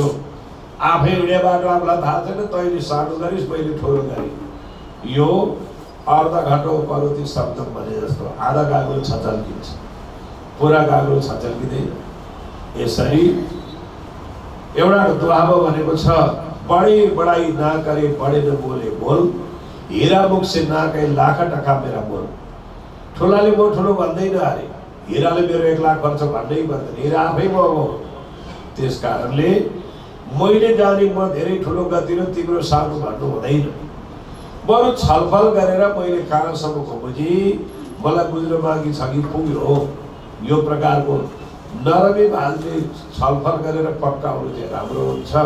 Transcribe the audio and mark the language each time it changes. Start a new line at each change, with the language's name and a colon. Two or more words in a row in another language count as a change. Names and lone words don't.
Nepali: आफै हिँडे बाटो आफूलाई थाहा छैन तैँले सानो गरिस् मैले ठुलो गरेँ। यो अर्ध घटो परोती शब्द भने जस्तो आधा गाग्रो छचल्किन्छ पुरा गाग्रो छचल्किँदैन। यसरी एउटा दुहाबो भनेको छ
Hindi: बड़े बड़ाई ना करे बड़े न बोले बोल हीरा मुख से ना कहे लाख टका मेरा बोल।
Nepali: ठुलाले म ठुलो भन्दैन अरे हीराले मेरो 1 लाख खर्च भन्नै पर्दैन हीरा आफै म हो। त्यस कारणले मैले जाने म धेरै ठुलो गतिलो तिम्रो सानो भन्नु हुँदैन। बरु छलफल गरेर मैले कहाँसम्मको बुझी मलाई बुझ्न बाँकी छ कि पुग्यो यो प्रकारको नरमी भालले छलफल गरेर पक्काउनु चाहिँ राम्रो हुन्छ।